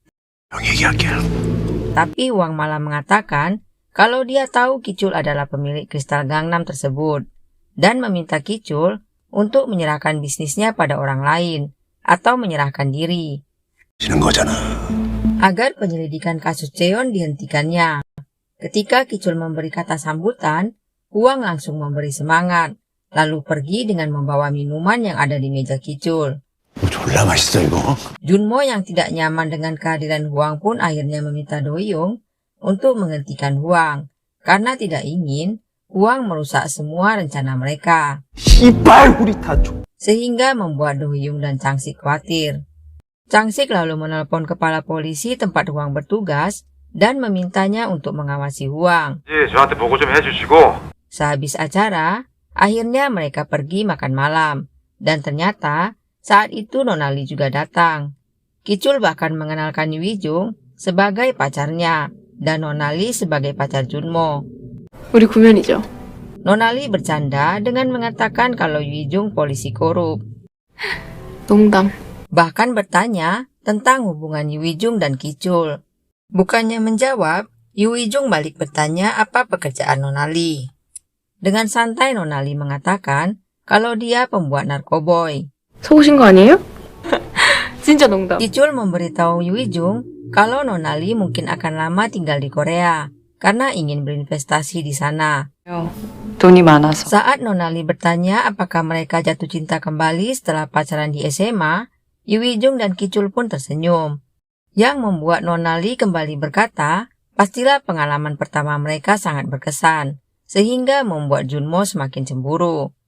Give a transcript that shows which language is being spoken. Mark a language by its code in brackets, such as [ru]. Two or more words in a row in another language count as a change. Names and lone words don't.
[id] Tapi Huang malah mengatakan kalau dia tahu Kicul adalah pemilik kristal Gangnam tersebut dan meminta Kicul untuk menyerahkan bisnisnya pada orang lain atau menyerahkan diri agar penyelidikan kasus Cheon dihentikannya. Ketika Kicul memberi kata sambutan, Huang langsung memberi semangat, lalu pergi dengan membawa minuman yang ada di meja Kicul. [ko] 졸라 맛있어 이거. [id] Junmo yang tidak nyaman dengan kehadiran Huang pun akhirnya meminta Doyoung untuk menghentikan Huang, karena tidak ingin Huang merusak semua rencana mereka. [ko] 씨발 우리 다 [id] Sehingga membuat Doyoung dan Changsik khawatir. Changsik lalu menelpon kepala polisi tempat Huang bertugas dan memintanya untuk mengawasi Huang. [ko] 저한테 보고 좀 해주시고. [id] Sehabis acara, akhirnya mereka pergi makan malam. Dan ternyata, saat itu Nonali juga datang. Kicul bahkan mengenalkan Yuwijung sebagai pacarnya, dan Nonali sebagai pacar Junmo. [ko] 우리 구면이죠. [id] Nonali bercanda dengan mengatakan kalau Yuwijung polisi korup. [ko] 농담. [id] Bahkan bertanya tentang hubungan Yuwijung dan Kicul. Bukannya menjawab, Yuwijung balik bertanya apa pekerjaan Nonali. Dengan santai Nonali mengatakan kalau dia pembuat narkoboy. [ko] 속으신 거 아니에요? 진짜 농담. [id] Kicul memberitahu Yuwijung kalau Nonali mungkin akan lama tinggal di Korea karena ingin berinvestasi di sana. [ko] 돈이 많아서. [id] Saat Nonali bertanya apakah mereka jatuh cinta kembali setelah pacaran di SMA, Yuwijung dan Kicul pun tersenyum. Yang membuat Nonali kembali berkata, pastilah pengalaman pertama mereka sangat berkesan, sehingga membuat Junmo semakin cemburu.